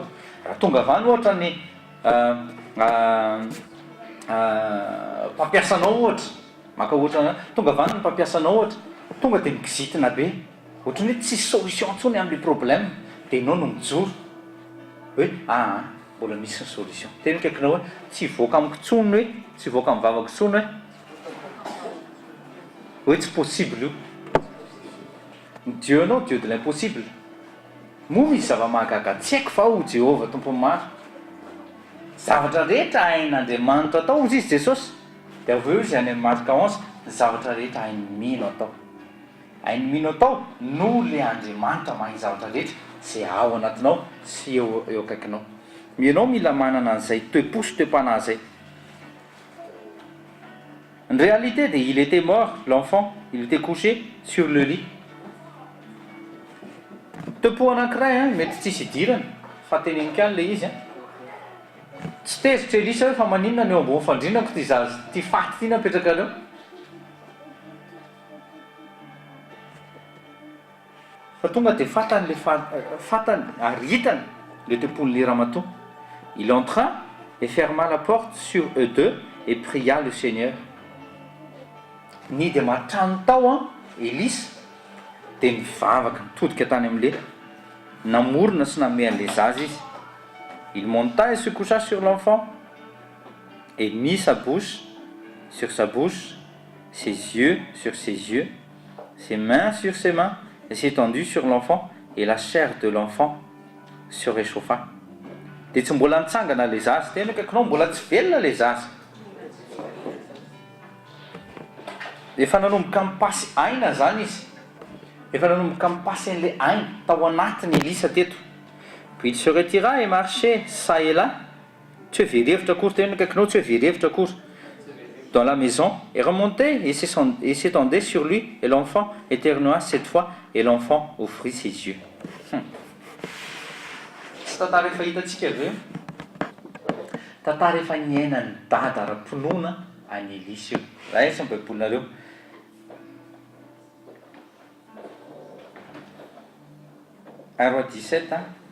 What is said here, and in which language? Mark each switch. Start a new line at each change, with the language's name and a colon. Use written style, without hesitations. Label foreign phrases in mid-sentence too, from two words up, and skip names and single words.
Malagasy: Raha tonga avany ohatra ny mpampiasanao ohatra, maka ohatra tonga avany ny mpampiasanao ohatra, tonga dia mikizitina be, ohatra ny hoe tsisy solution ntsony amin'ny problème, dia ianao no mijoro hoe mbola misy ny solution. Teny kaikinao hoe tsy voaka amiko tsony hoe tsy voaka amin'ny vavako tsony hoe tsy possible io. Dieu anao,
French: Dieu de l'impossible.
Malagasy: Moa misy zava-mahagaga tsy haiko fa ho Jehova tompony maro. Zavatra rehetra hain'Andriamanitra atao ozy izy Jesosy. Dia avy eo izy any amin'ny Marka 11, ny zavatra rehetra hainy mino atao. Hainy mino atao no le Andriamanitra mahay zavatra rehetra izay ao anatinao sy eo akaikinao. Ianao mila manana an'izay toe-po sy toe-panahy izay.
French: En réalité, il était mort, l'enfant, il était couché sur le lit.
Malagasy: Topo anankiray mety tsisy idirana fa tenenika le izy tsy tezitra Elisa hoe fa maninona ny eo ambony fandrinako ty faty ty napetraka leo. Fa tonga dia fatany aritany le tompon'le ramatoa.
French: Il entra et ferma la porte sur eux deux et pria le Seigneur.
Malagasy: Ny dia matrano tao Elisa dia mivavaka mitodika tany amin'le namorona sy nanome an'le zaza izy.
French: Il monta et se coucha sur l'enfant et mit sa bouche sur sa bouche, ses yeux sur ses yeux, ses mains sur ses mains, et s'étendit sur l'enfant et la chair de l'enfant se réchauffa.
Malagasy: Dia tsy mbola nitsangana le zaza, tena kaikinao mbola tsy velona le zaza. Efa nanomboka mipasy aina zany izy. Efa nanomboka mipasy an'le aina tao anatiny Elisa teto.
French: Puis il se retira et marchait ça et là.
Malagasy: Tsy hoe verevitra akory tena akaikinao, tsy hoe verevitra akory
French: dans la maison, et remontait et s'étendait sur lui, et l'enfant éternua cette fois, et l'enfant offrit ses yeux.
Malagasy: Tsy tantara efa hitantsika avy eo. Tantara efa niainan'ny dada ara-ponoana any Elisy io. Raha esa ny baibolinareo.
French: 1 Roi 17, hein?